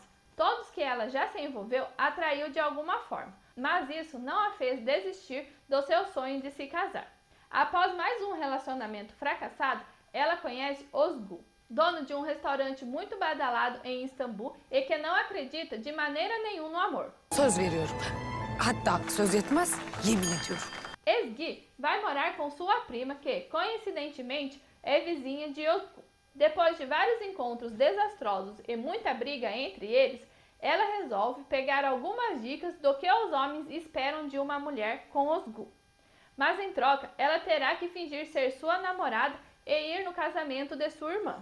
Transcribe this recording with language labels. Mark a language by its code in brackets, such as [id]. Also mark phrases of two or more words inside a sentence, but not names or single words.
[pt] Todos que ela já se envolveu atraiu de alguma forma, mas isso não a fez desistir do seu sonho de se casar. Após mais um relacionamento fracassado, ela conhece Özgür, dono de um restaurante muito badalado em Istambul e que não acredita de maneira nenhuma no amor. [tr] Söz veriyorum. Hatta söz yetmez, yemin ediyorum. [pt] Özge vai morar com sua prima que, coincidentemente, é vizinha de Özgür. Depois de vários encontros desastrosos e muita briga entre eles, ela resolve pegar algumas dicas do que os homens esperam de uma mulher com Özgür. Mas em troca, ela terá que fingir ser sua namorada e ir no casamento de sua irmã.